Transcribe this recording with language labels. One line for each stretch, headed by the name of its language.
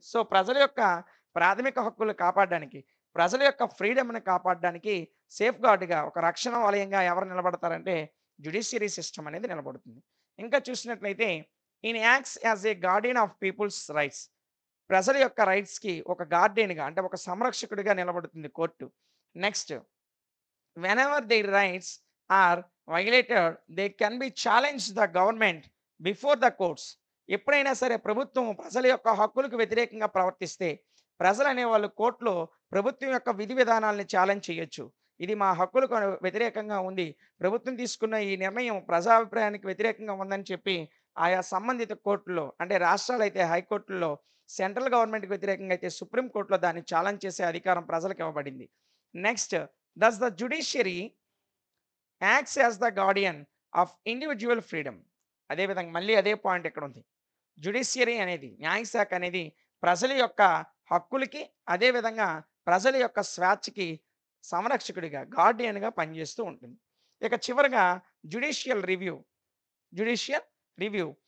Telugu: So, ప్రజల యొక్క ప్రాథమిక హక్కులు కాపాడడానికి, ప్రజల యొక్క ఫ్రీడమ్‌ని కాపాడడానికి సేఫ్‌గార్డ్‌గా ఒక రక్షణ వలయంగా ఎవరు నిలబడతారంటే జ్యుడిషియరీ సిస్టమ్ అనేది నిలబడుతుంది. ఇంకా చూసినట్లయితే ఈయన
English: Acts as a guardian of people's rights.
Telugu: ప్రజల యొక్క రైట్స్‌కి ఒక గార్డియన్‌గా అంటే ఒక సంరక్షకుడిగా నిలబడుతుంది court.
English: Next whenever their rights are violated, they can be challenged the government before the courts.
Telugu: ఎప్పుడైనా సరే ప్రభుత్వం ప్రజల యొక్క హక్కులకు వ్యతిరేకంగా ప్రవర్తిస్తే ప్రజలు అనేవాళ్ళు కోర్టులో ప్రభుత్వం యొక్క విధి విధానాలను ఛాలెంజ్ చేయొచ్చు. ఇది మా హక్కులకు వ్యతిరేకంగా ఉంది. ప్రభుత్వం తీసుకున్న ఈ నిర్ణయం ప్రజాభిప్రాయానికి వ్యతిరేకంగా ఉందని చెప్పి ఆయా సంబంధిత కోర్టుల్లో అంటే రాష్ట్రాలైతే హైకోర్టుల్లో, సెంట్రల్ గవర్నమెంట్‌కి వ్యతిరేకంగా అయితే సుప్రీం కోర్టులో దాన్ని ఛాలెంజ్ చేసే అధికారం ప్రజలకు ఇవ్వబడింది.
English: Next thus the judiciary acts as the guardian of individual freedom.
Telugu: అదేవిధంగా మళ్ళీ అదే పాయింట్ ఇక్కడ ఉంది. జ్యుడిషియరీ అనేది న్యాయశాఖ అనేది ప్రజల యొక్క హక్కులకి అదేవిధంగా ప్రజల యొక్క స్వేచ్ఛకి సంరక్షకుడిగా గార్డియన్‌గా పనిచేస్తూ ఉంటుంది. ఇక చివరగా జ్యుడిషియల్ రివ్యూ. Judicial review.